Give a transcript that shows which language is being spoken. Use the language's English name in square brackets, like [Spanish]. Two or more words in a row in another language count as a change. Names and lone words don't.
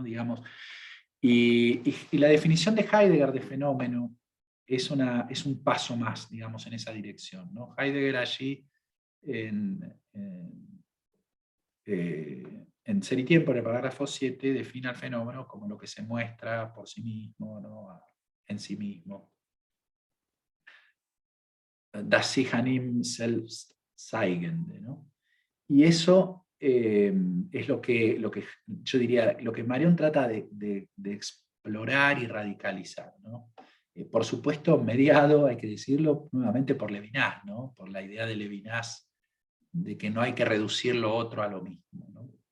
[Spanish] Digamos, y la definición de Heidegger de fenómeno es un paso más, digamos, en esa dirección, ¿no? Heidegger allí, en Ser y Tiempo, en el parágrafo 7, define al fenómeno como lo que se muestra por sí mismo, ¿no? En sí mismo. [German] Das sich an ihm selbst zeigende, [Spanish] ¿no? Y eso es lo que yo diría, lo que Marión trata de explorar y radicalizar, ¿no? Por supuesto, mediado, hay que decirlo nuevamente, por Levinas, ¿no? Por la idea de Levinas de que no hay que reducir lo otro a lo mismo, ¿no?